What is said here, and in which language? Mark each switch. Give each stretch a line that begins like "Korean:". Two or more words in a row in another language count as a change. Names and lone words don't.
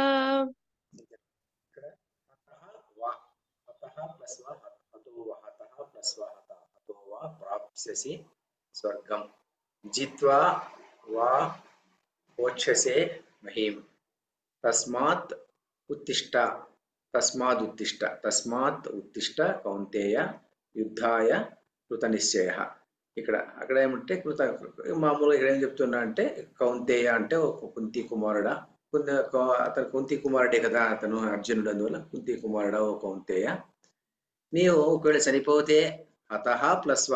Sanskrit: अतो वा प्राप्स्यसि स्वर्गं जित्वा वा भोक्ष्यसे महीम् तस्मात् उत्तिष्ठ तस्माత్ ఉత్తిష్ట కౌంతేయ యుద్ధాయ కృత నిశ్చయ
Telugu: ఇక్కడ అక్కడ ఏమంటే మామూలుగా ఇక్కడ ఏం చెప్తున్నా అంటే కౌంతేయ అంటే ఒక కుంతి కుమారుడా అతను కుంతి కుమారుడే కదా అతను అర్జునుడు అందువల్ల కుంతి కుమారుడా ఓ కౌంతేయ నీవు ఒకవేళ చనిపోతే హతహ ప్లస్వా